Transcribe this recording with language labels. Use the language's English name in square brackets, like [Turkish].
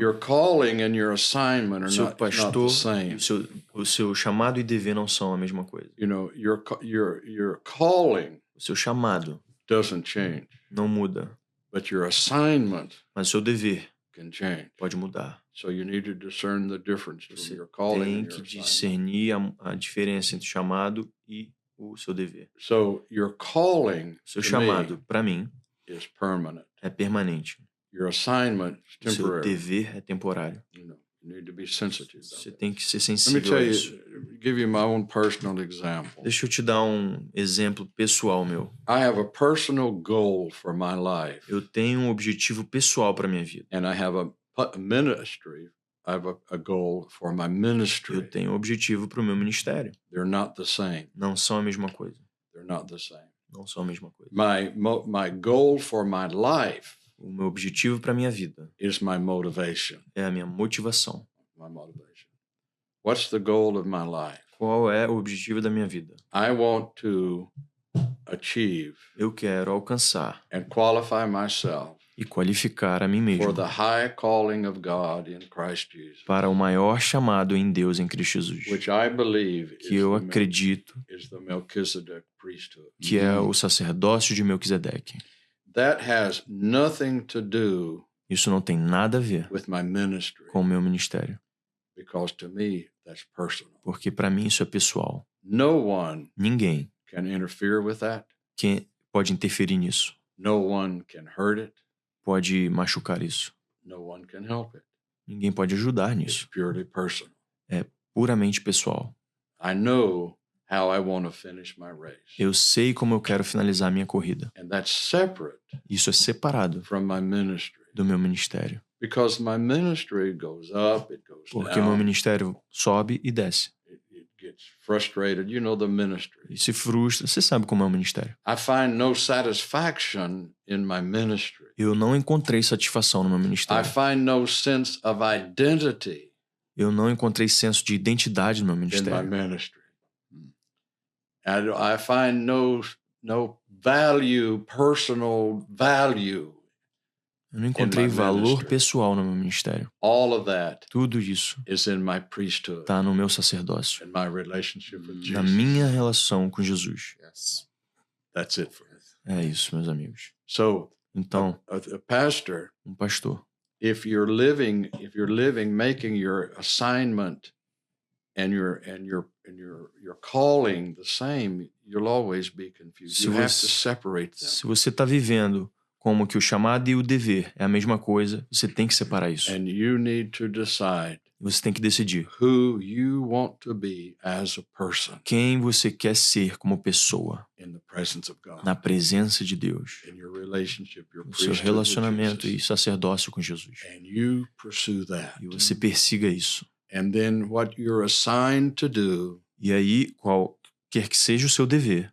[English] Your calling and your assignment are not the same. [Portuguese] O seu chamado e dever não são a mesma coisa. [English] You know, your calling. [Portuguese] O seu chamado [English] doesn't change. [Portuguese] Não muda. [English] But your assignment. [Portuguese] Mas o seu dever [English] can change. [Portuguese] Pode mudar. [English] So you need to discern the difference [Portuguese] Você [English] between your calling [Portuguese] tem [English] and [Portuguese] que [English] your [Portuguese] discernir a diferença entre o chamado e o seu dever. [English] So your calling, [Portuguese] seu chamado, para mim, [English] is permanent. [Portuguese] É permanente. [English] Your assignment is temporary. [Portuguese] O seu dever é temporário. [English] You need to be sensitive. [Portuguese] Você tem que ser sensível a isso. [English] Give you my own personal example. [Portuguese] Deixa eu te dar um exemplo pessoal meu. [English] I have a personal goal for my life. [Portuguese] Eu tenho um objetivo pessoal para minha vida. [English] And I have a ministry. I have a goal for my ministry. [Portuguese] Eu tenho um objetivo para o meu ministério. [English] They're not the same. [Portuguese] Não são a mesma coisa. [English] They're not the same. [Portuguese] Não são a mesma coisa. [English] My goal for my life. [Portuguese] O meu objetivo para minha vida [English] is my motivation. [Portuguese] É a minha motivação. [English] My motivation. What's the goal of my life? [Portuguese] Qual é o objetivo da minha vida? [English] I want to achieve. [Portuguese] Eu quero alcançar. [English] And qualify myself. [Portuguese] E qualificar a mim mesmo. [English] For the high calling of God in Christ Jesus. [Portuguese] Para o maior chamado em Deus em Cristo Jesus. [English] Which I believe [Portuguese] que eu acredito [English] is the Melchizedek priesthood. [Portuguese] Que é o sacerdócio de Melquisedeque. [English] That has nothing to do. [Portuguese] Isso não tem nada a ver [English] with my ministry. [Portuguese] Com o meu ministério. [English] Because to me that's personal. [Portuguese] Porque para mim isso é pessoal. [English] No one [Portuguese] Ninguém [English] can interfere with that. [Portuguese] Que pode interferir nisso. [English] No one can hurt it. [Portuguese] Pode machucar isso. [English] No one can help it. [Portuguese] Ninguém pode ajudar nisso. [English] It's purely personal. [Portuguese] É puramente pessoal. [English] I know how I want to finish my race. [Portuguese] Eu sei como eu quero finalizar a minha corrida. [English] And that's separate. [Portuguese] Isso é separado [English] from my ministry. [Portuguese] Do meu ministério. [English] Because my ministry goes up, it goes [Portuguese] Porque [English] down. [Portuguese] meu ministério sobe e desce. [English] It gets frustrated. You know the ministry. [Portuguese] E se frustra. Você sabe como é o ministério. [English] I find no satisfaction in my ministry. [Portuguese] Eu não encontrei satisfação no meu ministério. [English] I find no sense of identity. [Portuguese] Eu não encontrei senso de identidade no meu ministério. [English] In my ministry. And I find no value, personal value. [Portuguese] Eu não encontrei valor pessoal no meu ministério. [English] All of that [Portuguese] Tudo isso está no meu sacerdócio. [English] In my relationship with Jesus. [Portuguese] Na minha relação com Jesus. [English] Yes. That's it for us. [Portuguese] É isso, meus amigos. Então, a pastor, pastor, [English] if you're living, making your assignment and your calling the same, you'll always be confused. You have to separate them. [Portuguese] Se você está vivendo como que o chamado e o dever é a mesma coisa, você tem que separar isso. [English] And you need to decide [Portuguese] você tem que decidir [English] who you want to be as a person. [Portuguese] Quem você quer ser como pessoa [English] In the presence of God. [Portuguese] Na presença de Deus. [English] In your relationship, your [Portuguese] no seu relacionamento e sacerdócio com Jesus. [English] And you pursue that. [Portuguese] E você persiga isso. [English] And then what you're assigned to do. [Portuguese] E aí, qualquer que seja o seu dever,